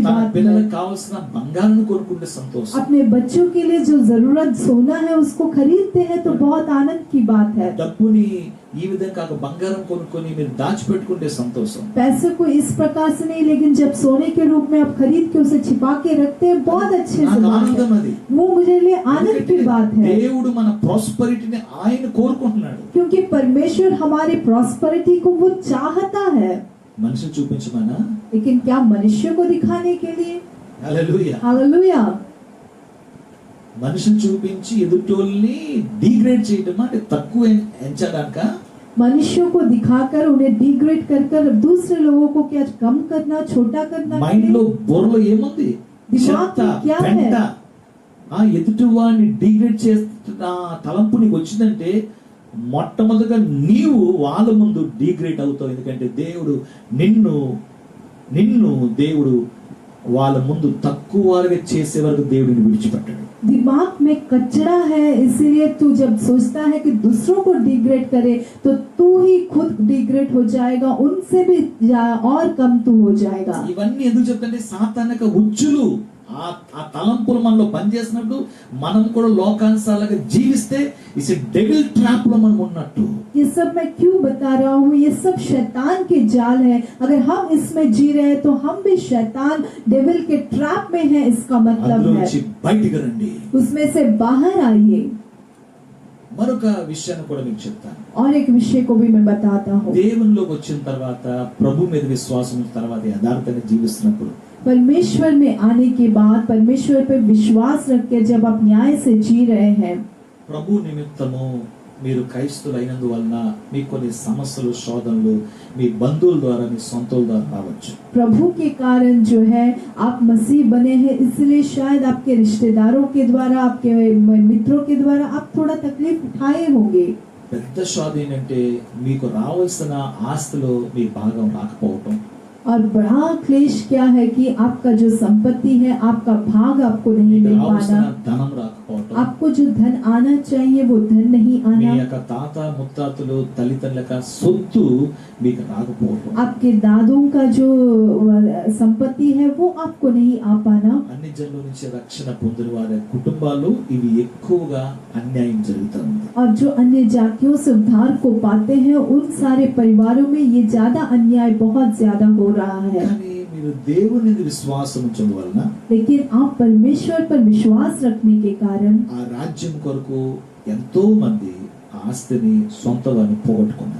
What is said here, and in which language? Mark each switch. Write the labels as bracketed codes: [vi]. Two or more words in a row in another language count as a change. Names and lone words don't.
[te] తన [hi] बात है। [te] పిల్లలకు కావాల్సిన బంగారాన్ని కొనుక్కుంటే సంతోషం. [hi] अपने बच्चों के लिए जो जरूरत सोना है उसको खरीदते हैं तो बहुत आनंद की बात है। [te] డబ్బుని ఈ విధంగా బంగారం కొనుక్కొని మీరు దాచిపెట్టుకుంటే సంతోషం. [hi] पैसे को इस प्रकार से नहीं, लेकिन जब सोने के रूप में आप खरीद के उसे छिपा के रखते हैं, बहुत अच्छे से [te] నాకు [hi] बात [te] ఆనందం [hi] है। [te] అది. [hi] वो मुझे लिए आनंद की बात है, [te] దేవుడు మన ప్రాస్పరిటీని ఆయన కోరుకుంటున్నాడు. [hi] क्योंकि परमेश्वर हमारी प्रॉस्पेरिटी को वो चाहता है। [te] మనిషి చూపించమనా? [hi] लेकिन क्या मनुष्य को दिखाने के लिए? [te] హల్లెలూయా. [hi] हालेलुया। [te] మనిషిని చూపించి ఎదుటోళ్ళని డిగ్రేడ్ చేయటం అంటే తక్కువ ఎంచడానిక? [hi] मनुष्यों को दिखाकर उन्हें डिग्रेड कर कर दूसरे लोगों को क्या कम करना, छोटा करना? [te] మైండ్ లో బుర్రలో ఏముంది? [hi] దిమాగ్ [te] చెత్త, [hi] में क्या [te] పెంట. [hi] है? [te] ఎదుటి వాడిని డిగ్రేడ్ చేస్తున్న తలంపు నీకు వచ్చిందంటే మొట్టమొదటిగా నీవు వాళ్ళ ముందు డిగ్రేడ్ అవుతావు. ఎందుకంటే నిన్ను దేవుడు వాళ్ళ ముందు తక్కువ వారిగా చేసే వరకు దేవుడిని విడిచిపెట్టాడు. [hi] दिमाग में कचरा है, इसीलिए तू जब सोचता है कि दूसरों को डिग्रेड करे तो तू ही खुद डिग्रेड हो जाएगा, उनसे भी और कम तू हो जाएगा। [te] ఇవన్నీ ఎందుకు చెప్తాంటే సాతానిక ఉచ్చులు ఆ తలంపులు మనలో పనిచేసినప్పుడు మనం కూడా లోకానుసారంగా జీవిస్తే ఇస్ [en] devil trap [te] లో మనం ఉన్నట్టు. [hi] ये सब मैं क्यों बता रहा हूँ, ये सब शैतान के जाल है। अगर हम इसमें जी रहे हैं तो हम भी शैतान डेविल के ट्रैप में हैं, इसका मतलब है [te] అందులోంచి బయటికి రండి. [hi] उसमें से बाहर आइए। [te] మరొక విషయాన్ని కూడా మీకు చెప్తాను. [hi] और एक विषय को भी मैं बताता हूँ। [te] దేవునిలోకి వచ్చిన తర్వాత ప్రభు మీద విశ్వాసం ఉన్న తర్వాత యథార్థంగా జీవిస్తున్నప్పుడు [hi] परमेश्वर में आने के बाद परमेश्वर पे विश्वास रख के जब आप न्याय से जी रहे हैं, [te] ప్రభు నిమిత్తము మీరు క్రైస్తవులైనందువలన మీకు కొన్ని సమస్యలు శోధనలు మీ బంధువుల ద్వారా మీ సొంతల ద్వారా రావచ్చు. [hi] प्रभु के कारण जो है आप मसीह बने हैं, इसलिए शायद आपके रिश्तेदारों के द्वारा, आपके मित्रों के द्वारा आप थोड़ा तकलीफ उठाए होंगे। [te] పెద్ద శోధ ఏంటంటే మీకు రావాల్సిన ఆస్తిలో మీ భాగం రాకపోవటం. [hi] और बड़ा क्लेश क्या है कि आपका जो संपत्ति है, आपका भाग आपको नहीं [te] మీకు [hi] मिल [te] రావాల్సిన [hi] पाना, [te] ధనం రాకపోవటం. [hi] आपको जो धन आना चाहिए वो धन नहीं [te] మీ [hi] आना, [te] యొక్క తాత ముత్తాతలు తల్లిదండ్రుల యొక్క సొత్తు మీకు రాకపోవటం. [hi] आपके दादों का जो संपत्ति है वो आपको नहीं आ पाना। [te] అన్ని జనుల నుంచి రక్షణ పొందిన వారి కుటుంబాలు ఇవి ఎక్కువగా అన్యాయం జరుగుతూ ఉంది. [hi] और जो अन्य जातियों से उद्धार को पाते हैं उन सारे परिवारों में ये ज्यादा अन्याय बहुत ज्यादा हो रहा है। [te] కానీ మీరు దేవుని విశ్వాసం ఉంచడం వలన [hi] लेकिन आप परमेश्वर पर विश्वास रखने के कारण [te] ఆ రాజ్యం కొరకు ఎంతో మంది ఆస్తిని సొంతగాని పోగొట్టుకున్నారు.